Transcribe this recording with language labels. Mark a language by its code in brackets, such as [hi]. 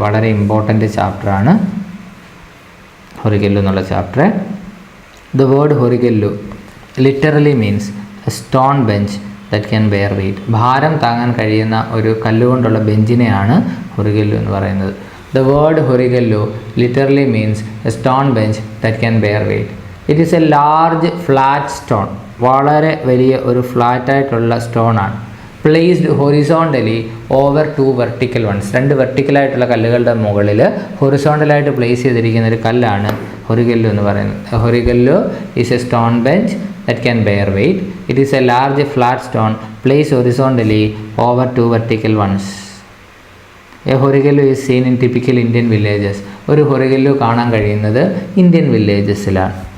[ml] വളരെ ഇമ്പോർട്ടൻ്റ് ചാപ്റ്ററാണ് ഹൊറിഗല്ലു എന്നുള്ള chapter. [en] The word horigallu literally means a stone bench that can bear weight. [ml] ഭാരം താങ്ങാൻ കഴിയുന്ന ഒരു കല്ലുകൊണ്ടുള്ള ബെഞ്ചിനെയാണ് ഹൊറിഗല്ലു എന്ന് പറയുന്നത്. [en] The word horigallu literally means a stone bench that can bear weight. It is a large flat stone. [ml] വളരെ വലിയ ഒരു ഫ്ലാറ്റായിട്ടുള്ള സ്റ്റോണാണ്. [en] Placed horizontally over two vertical ones. [ml] രണ്ട് വെർട്ടിക്കലായിട്ടുള്ള കല്ലുകളുടെ മുകളിൽ ഹൊറിസോണ്ടലായിട്ട് പ്ലേസ് ചെയ്തിരിക്കുന്ന ഒരു കല്ലാണ് ഹൊറിഗല്ലു എന്ന് പറയുന്നത്. [en] Horigallu is a stone bench that can bear weight. It is a large flat stone placed horizontally over two vertical ones. A horigallu is seen in typical Indian villages. [ml] ഒരു ഹൊറിഗല്ലു കാണാൻ കഴിയുന്നത് ഇന്ത്യൻ വില്ലേജസിലാണ്.